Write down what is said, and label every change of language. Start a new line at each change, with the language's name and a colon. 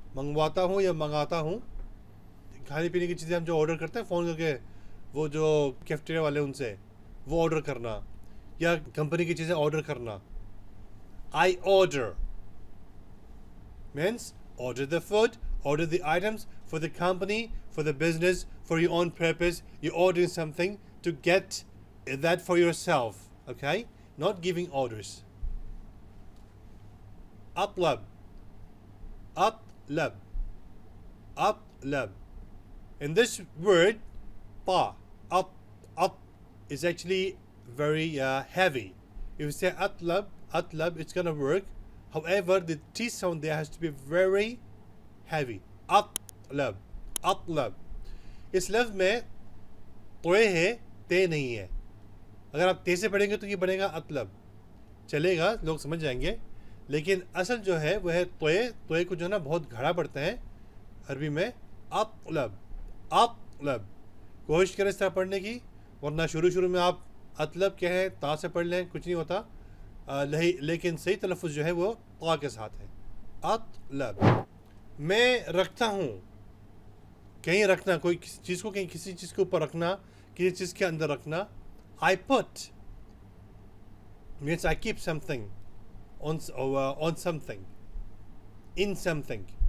Hindi: मंगवाता हूँ या मंगाता हूँ. खाने पीने की चीज़ें हम जो ऑर्डर करते हैं फ़ोन करके, वो जो कैफेटेरिया वाले उनसे, वो ऑर्डर करना या कंपनी की चीज़ें ऑर्डर करना.
English: I order means order the food, order the items for the company, for the business, for your own purpose. You're ordering something to get that for yourself, okay? Not giving orders.
Arabic: أطلب. أطلب. أطلب.
English: In this word, ta, at is actually very heavy. If you say atlab, it's gonna work. However, the T sound there has to be very heavy.
Arabic: Atlab. Atlab.
Hindi: इस लफ्ज़ में तोए है, ते नहीं है. अगर आप ते से पढ़ेंगे तो ये बनेगा अतलब. चलेगा, लोग समझ जाएंगे. लेकिन असल जो है वह है तोए. तोए को जो है ना बहुत घड़ा पड़ता है अरबी में. अतलब. अतलब. कोशिश करें इस तरह पढ़ने की, वरना शुरू में आप अतलब क्या है ता से पढ़ लें, कुछ नहीं होता. लेकिन सही तलफ़ुज़ जो है वो ता के साथ है. अतलब. मैं रखता हूँ. कहीं रखना, कोई चीज़ को कहीं किसी चीज़ के ऊपर रखना, किसी चीज़ के अंदर रखना.
English: I put means I keep something on something, in something.